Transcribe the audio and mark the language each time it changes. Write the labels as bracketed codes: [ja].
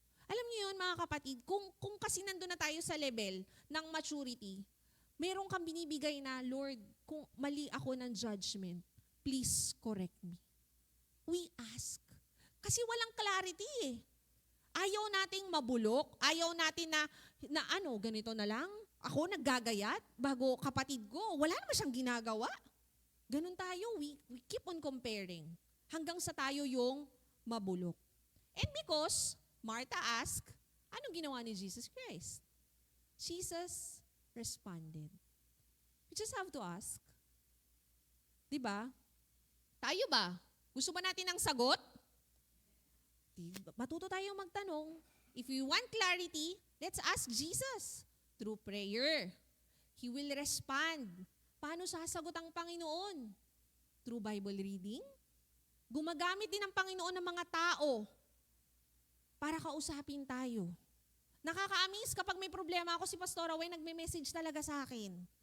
[tl] Alam niyo yun mga kapatid, kung kasi nandun na tayo sa level ng maturity, meron kang binibigay na, Lord, kung mali ako ng judgment, [en] please correct me. We ask. [tl] Kasi walang clarity eh. Ayaw nating mabulok, ayaw natin na ganito na lang. Ako naggagayat bago kapatid ko. Wala naman siyang ginagawa. Ganun tayo, [en] we keep on comparing. [tl] Hanggang sa tayo yung mabulok. [en] And because Martha asked, [tl] anong ginawa ni [en] Jesus Christ? Jesus responded. We just have to ask. [tl] Diba? Tayo ba? Gusto ba natin ng sagot? Matuto tayong magtanong. [en] If we want clarity, let's ask Jesus. Through prayer. He will respond. [tl] Paano sasagot ang Panginoon? [en] Through Bible reading? [tl] Gumagamit din ang Panginoon ng mga tao para kausapin tayo. Nakaka-amaze kapag may problema ako, si Pastor Away nagme-message talaga sa akin.